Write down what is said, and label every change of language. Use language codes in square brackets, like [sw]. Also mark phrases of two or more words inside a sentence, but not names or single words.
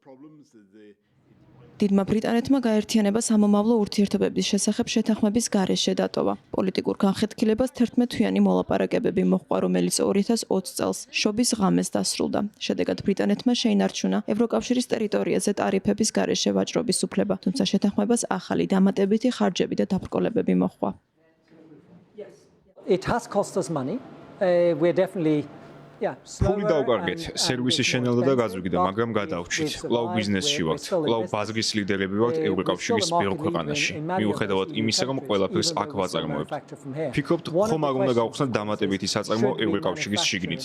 [ka] დიდმა ბრიტანეთმა გაერთიანება სამომავლო ურთიერთობების შესახებ შეთანხმების გარეშე დატოვა. პოლიტიკურ განხეთქილებას 11 თვიანი მოლაპარაკებები მოჰყვა, რომელიც 2020 წელს შობის ღამეს დასრულდა. შედეგად ბრიტანეთმა შეინარჩუნა ევროკავშირის ტერიტორიაზე ტარიფების გარეშე ვაჭრობის უფლება, თუმცა შეთანხმებას ახალი დამატებითი ხარჯები და დაბრკოლებები მოჰყვა. [en] It has cost us money. We're definitely [ka] ფული დავკარგეთ, სერვისი შენელდა და გაძვიგდა, მაგრამ გადავჭით. კვლავ ბიზნესში ვართ, კვლავ ბაზრის ლიდერები ვართ ევროკავშირის ბევრ ქვეყანაში. მიუხედავად იმისა, რომ ყველაფერს აქ ვაწარმოებთ. ფიქრობთ, ხომ არ უნდა გავხსნათ დამატებითი საწარმო ევროკავშირის შიგნით.